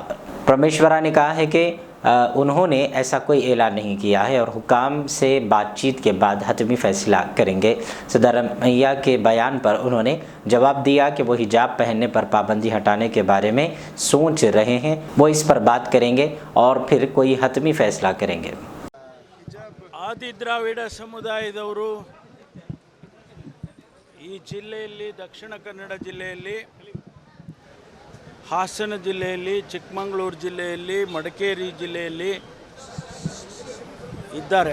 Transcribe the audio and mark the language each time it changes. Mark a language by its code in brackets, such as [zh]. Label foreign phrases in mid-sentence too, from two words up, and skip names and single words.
[ur] پرمیشورا نے کہا ہے کہ انہوں نے ایسا کوئی اعلان نہیں کیا ہے اور حکام سے بات چیت کے بعد حتمی فیصلہ کریں گے. سدھارامیا کے بیان پر انہوں نے جواب دیا کہ وہ حجاب پہننے پر پابندی ہٹانے کے بارے میں سوچ رہے ہیں، وہ اس پر بات کریں گے اور پھر کوئی حتمی فیصلہ کریں گے. [kn] ಆದಿ ದ್ರಾವಿಡ ಸಮುದಾಯದವರು ಈ ಜಿಲ್ಲೆಯಲ್ಲಿ ದಕ್ಷಿಣ ಕನ್ನಡ ಜಿಲ್ಲೆಯಲ್ಲಿ, ಹಾಸನ ಜಿಲ್ಲೆಯಲ್ಲಿ, ಚಿಕ್ಕಮಗಳೂರು ಜಿಲ್ಲೆಯಲ್ಲಿ, ಮಡಿಕೇರಿ ಜಿಲ್ಲೆಯಲ್ಲಿ ಇದ್ದಾರೆ.